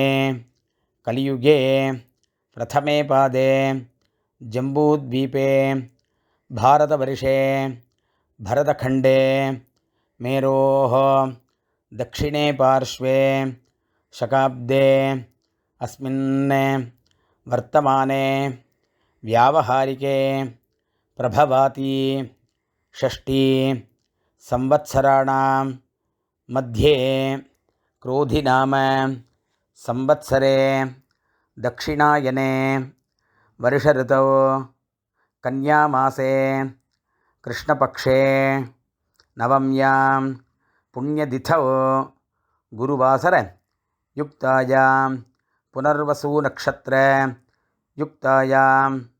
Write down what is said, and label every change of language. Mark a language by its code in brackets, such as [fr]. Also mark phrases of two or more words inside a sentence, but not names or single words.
[sa] कलियुगे प्रथमे पादे जम्बूद्वीपे भारतवर्षे भरतखण्डे मेरोः दक्षिणे पार्श्वे शकाब्दे अस्मिन् वर्तमाने व्यावहारिके प्रभवादि षष्टि संवत्सराणाम् மத்தியே क्रोधिनाम संवत्सरे दक्षिणायने वर्षऋतौ कन्यामासे कृष्णपक्षे नवम्यां पुण्यतिथौ गुरुवासर युक्तायां पुनर्वसु नक्षत्र युक्तायां